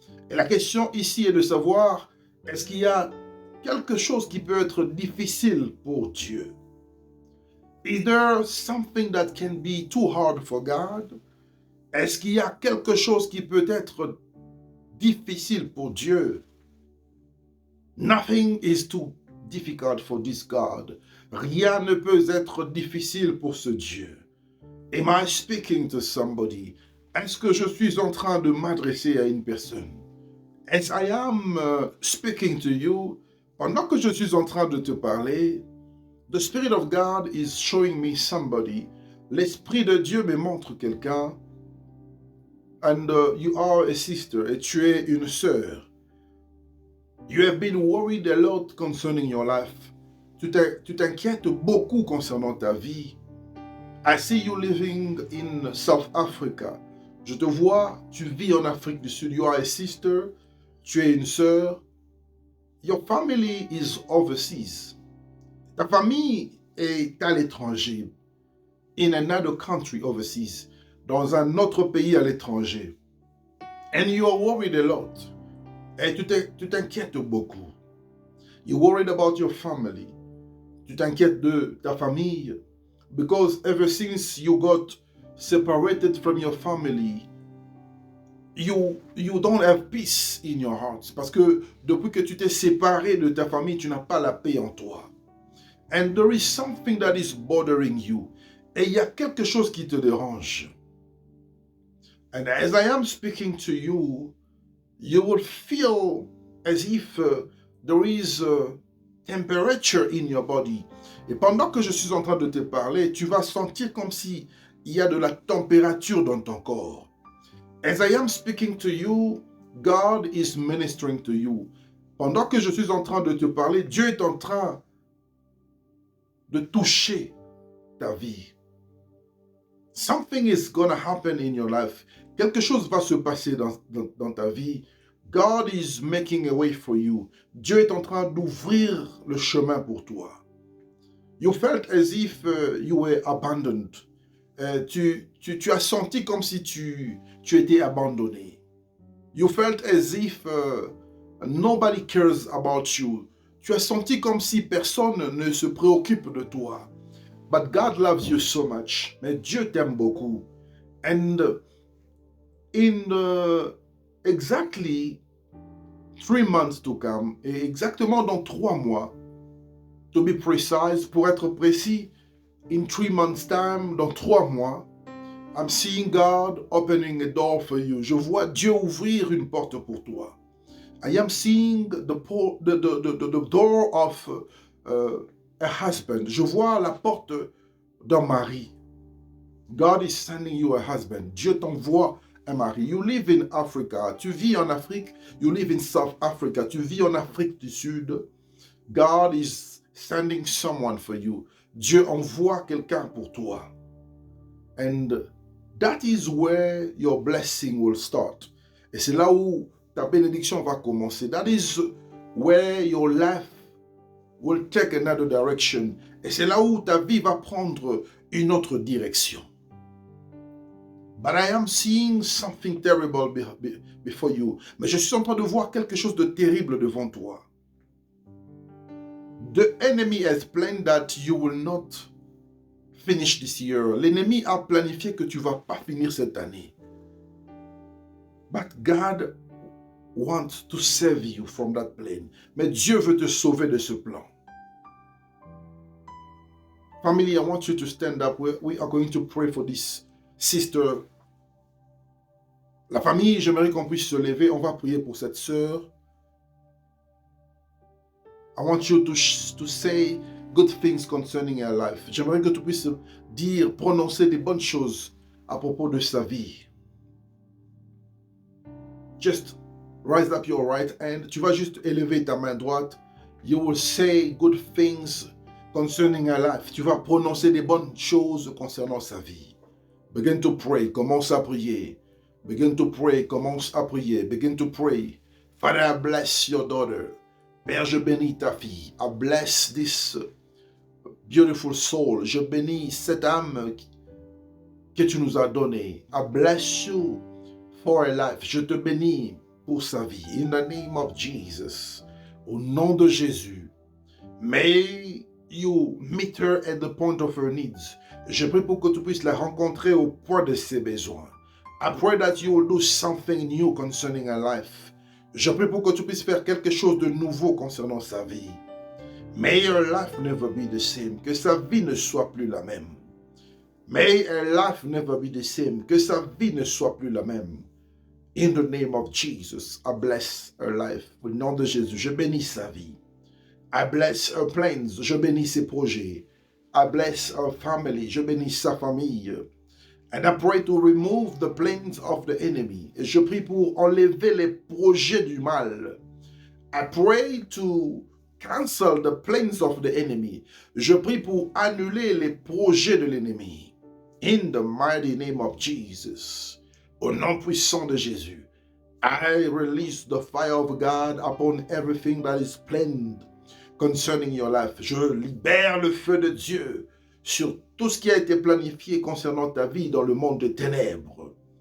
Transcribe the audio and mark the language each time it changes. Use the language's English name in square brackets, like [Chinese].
[French] Et la question ici est de savoir, est-ce qu'il y a quelque chose qui peut être difficile pour Dieu? [English] Is there something that can be too hard for God? [French] Est-ce qu'il y a quelque chose qui peut être difficile pour Dieu? [English] Nothing is too difficult for this God. [French] Rien ne peut être difficile pour ce Dieu. [English] Am I speaking to somebody? [French] Est-ce que je suis en train de m'adresser à une personne? [English] As I am speaking to you, [French] pendant que je suis en train de te parler, [English] the Spirit of God is showing me somebody. [French] L'Esprit de Dieu me montre quelqu'un. [English] And you are a sister, [French] et tu es une sœur. [English] You have been worried a lot concerning your life. [French] Tu t'inquiètes beaucoup concernant ta vie. [English] I see you living in South Africa. [French] Je te vois, tu vis en Afrique du Sud. [English] You are a sister. [French] Tu es une sœur. [English] Your family is overseas. [French] Ta famille est à l'étranger. [English] In another country overseas. [French] Dans un autre pays à l'étranger. [English] And you are worried a lot. [French] Et tu t'inquiètes beaucoup. [English] You're worried about your family. [French] Tu t'inquiètes de ta famille. [English] Because ever since you got separated from your family, you don't have peace in your heart. [French] Parce que depuis que tu t'es séparé de ta famille, tu n'as pas la paix en toi. [English] And there is something that is bothering you. [French] Et il y a quelque chose qui te dérange. [English] And as I am speaking to you, you will feel as if there is a temperature in your body. [French] Et pendant que je suis en train de te parler, tu vas sentir comme si il y a de la température dans ton corps. [English] As I am speaking to you, God is ministering to you. [French] Pendant que je suis en train de te parler, Dieu est en train de toucher ta vie. [English] Something is going to happen in your life. [French] Quelque chose va se passer dans ta vie. [English] God is making a way for you. [French] Dieu est en train d'ouvrir le chemin pour toi. [English] You felt as if you were abandoned. [French] Tu as senti comme si tu étais abandonné. [English] You felt as if nobody cares about you. [French] Tu as senti comme si personne ne se préoccupe de toi. [English] But God loves you so much. [French] Mais Dieu t'aime beaucoup. [English] And in exactly 3 months to come, [French] et exactement dans 3 mois, [English] to be precise, [French] pour être précis, [English] in 3 months time, [French] dans 3 mois, [English] I'm seeing God opening a door for you. [French] Je vois Dieu ouvrir une porte pour toi. [English] I am seeing the door of a husband. [French] Je vois la porte d'un mari. [English] God is sending you a husband. [French] Dieu t'envoie un mari. [English] You live in Africa. [French] Tu vis en Afrique. [English] You live in South Africa. [French] Tu vis en Afrique du Sud. [English] God is sending someone for you. [French] Dieu envoie quelqu'un pour toi. [English] And that is where your blessing will start. [French] Et c'est là où ta bénédiction va commencer. [English] That is where your life will take another direction. [French] Et c'est là où ta vie va prendre une autre direction. [English] But I am seeing something terrible before you. [French] Mais je suis en train de voir quelque chose de terrible devant toi. [English] The enemy has planned that you will not finish this year. [French] L'ennemi a planifié que tu ne vas pas finir cette année. [English] But God wants to save you from that plan. [French] Mais Dieu veut te sauver de ce plan. [English] Family, I want you to stand up. We are going to pray for this sister. [French] La famille, j'aimerais qu'on puisse se lever. On va prier pour cette sœur. [English] I want you to say good things concerning her life. [French] J'aimerais que tu puisses dire, prononcer des bonnes choses à propos de sa vie. [English] Just raise up your right hand. [French] Tu vas juste élever ta main droite. [English] You will say good things concerning her life. [French] Tu vas prononcer des bonnes choses concernant sa vie. [English] Begin to pray. [French] Commence à prier. [English] Begin to pray. [French] Commence à prier. [English] Begin to pray. Father, I bless your daughter. [French] Père, je bénis ta fille. [English] I bless this beautiful soul. [French] Je bénis cette âme que tu nous as donnée. [English] I bless you for her life. [French] Je te bénis pour sa vie. [English] In the name of Jesus. [French] Au nom de Jésus. [English] May you meet her at the point of her needs. [French] Je prie pour que tu puisses la rencontrer au point de ses besoins. [English] I pray that you will do something new concerning her life. [French] Je prie pour que tu puisses faire quelque chose de nouveau concernant sa vie. [English] May her life never be the same. [French] Que sa vie ne soit plus la même. [English] May her life never be the same. [French] Que sa vie ne soit plus la même. [English] In the name of Jesus, I bless her life. [French] Au nom de Jésus, je bénis sa vie. [English] I bless her plans. [French] Je bénis ses projets. [English] I bless her family. [French] Je bénis sa famille. [English] And I pray to remove the plans of the enemy. [French] Et je prie pour enlever les projets du mal. [English] I pray to cancel the plans of the enemy. [French] Je prie pour annuler les projets de l'ennemi. [English] In the mighty name of Jesus. [French] Au nom puissant de Jésus. [English] I release the fire of God upon everything that is planned concerning your life. [French] Je libère le feu de Dieu sur tout ce qui a été planifié concernant ta vie dans le monde des ténèbres.